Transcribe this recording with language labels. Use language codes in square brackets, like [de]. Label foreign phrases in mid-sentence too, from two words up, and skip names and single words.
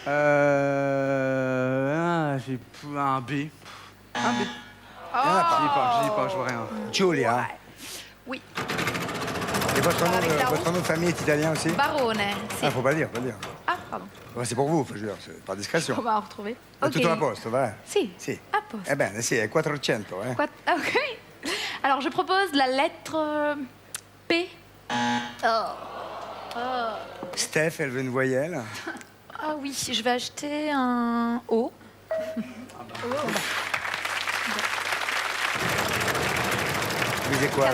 [fr] J'ai un B. Un B. Il n'y en a Je dis pas, je vois rien. pas. Giulia. Oui. Et votre nom, Avec la votre nom de famille est italien aussi? Barone. Ah, faut pas le dire, faut le dire. Ah, pardon. Ouais, c'est pour vous, faut que je veux dire, c'est par discrétion. On va en retrouver. [it] È tutto a posto, va? Si. Sì. A posto. Eh bene, sì, è 400, eh. [fr] Quoi Ah, ok. Alors, je propose la lettre P. Steph, elle veut une voyelle. Ah oui, je vais acheter un O. Vous visez quoi, là?